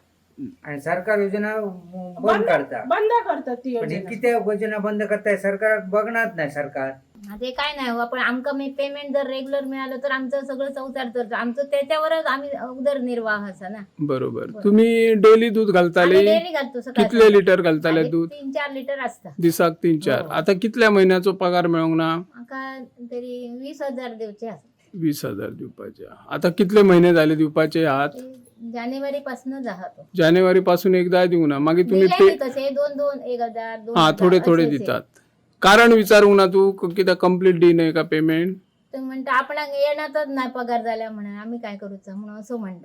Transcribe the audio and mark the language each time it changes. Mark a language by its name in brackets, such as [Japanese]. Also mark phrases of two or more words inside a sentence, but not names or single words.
[Marathi] आणि सरकार योजना बंद करता. बंद करतात ती पण हे योजना. किती योजना बंद करताय सरकार बघणार नाही सरकार. ते काय नाही हो, पण आमका मी पेमेंट जर रेग्युलर मिळालं तर आमचं सगळं संसार तर आमचं त्याच्यावरच आम्ही उदरनिर्वाह असा ना. [Konkani] बरोबर. तुम्ही डेली दूध घालताले? [Marathi] डेली घालतो सकाळी. [Konkani] कितले लिटर घालताले दूध? 3-4 लिटर असता. दिसाक 3-4. आता कितल्या महिन्याचो पगार मिळवंक ना? आमका तरी 20,000 दिवचे असत. 20,000 दिवपाचे. आता कितले महिने झाले दिवपाचे आहात? जानेवारी पासून जातो. [Marathi] जानेवारी पासून एकदा देऊ ना, मागे तुम्ही तसे 2-2 1,000 हा थोडे थोडे देतात. कारण विचारू ना तू किती कम्प्लीट डी नाही का पेमेंट? तर म्हणता आपण येणारच नाही पगार झाल्या म्हणून आम्ही काय करूच म्हणून असं म्हणतात.